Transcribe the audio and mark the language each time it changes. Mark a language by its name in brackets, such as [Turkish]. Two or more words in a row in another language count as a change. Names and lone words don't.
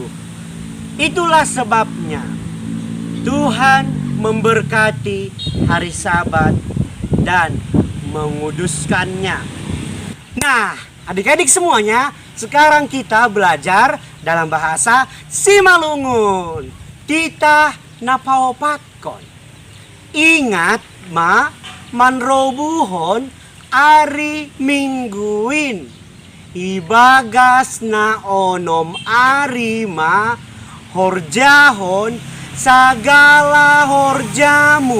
[Indonesian] Itulah sebabnya Tuhan memberkati hari Sabat dan menguduskannya. Nah, adik-adik semuanya, sekarang kita belajar dalam bahasa Simalungun. [Batak Simalungun] Titah napaopatkon. Ingat ma manrobuhon ari mingguin. Ibagas na onom ari ma horjahon sagala horjamu.